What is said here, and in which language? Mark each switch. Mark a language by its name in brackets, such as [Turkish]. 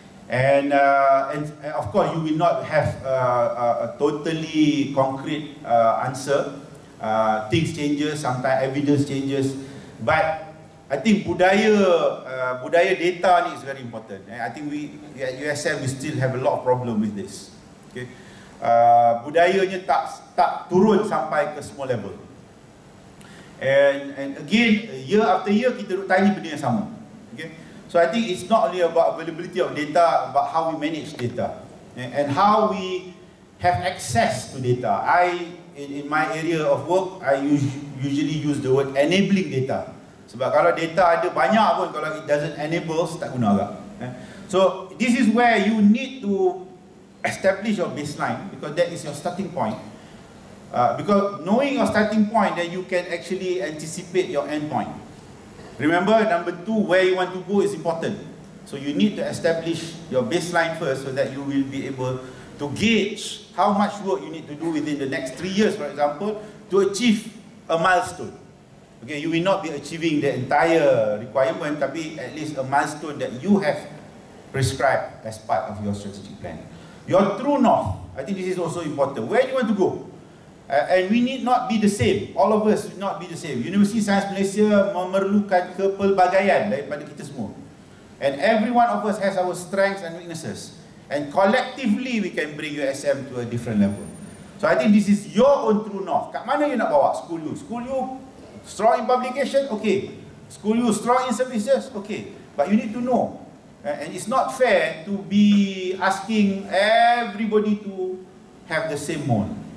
[English] And of course you will not have a totally concrete answer. Things changes, sometimes evidence changes, but I think [Malay] budaya data ni [English] is very important. I think we at USM we still have a lot of problem with this. [Malay] Okay, budayanya tak turun sampai ke semua level. [English] And again, year after year [Malay] kita duk tanya benda yang sama. [English] Okay, so I think it's not only about availability of data, but how we manage data and how we have access to data. In my area of work, I usually use the word enabling data. [Malay] Sebab kalau data ada banyak pun, kalau [English] it doesn't enable, [Malay] tak guna agak. [English] So this is where you need to establish your baseline, because that is your starting point. Because knowing your starting point, then you can actually anticipate your end point. Remember, number 2, where you want to go is important. So you need to establish your baseline first, so that you will be able to gauge how much work you need to do within the next 3 years, for example, to achieve a milestone. Okay, you will not be achieving the entire requirement, tapi at least a milestone that you have prescribed as part of your strategic plan. Your true north, I think this is also important. Where do you want to go? And we need not be the same. All of us will not be the same. [Malay] Universiti Sains Malaysia memerlukan kepelbagaian daripada kita semua. [English] And every one of us has our strengths and weaknesses. And collectively we can bring USM to a different level. So I think this is your own true north. [Malay] Kat mana you nak bawa school you? [English] School you strong in publication? Okay. School you strong in services? Okay. But you need to know. And it's not fair to be asking everybody to have the same mold.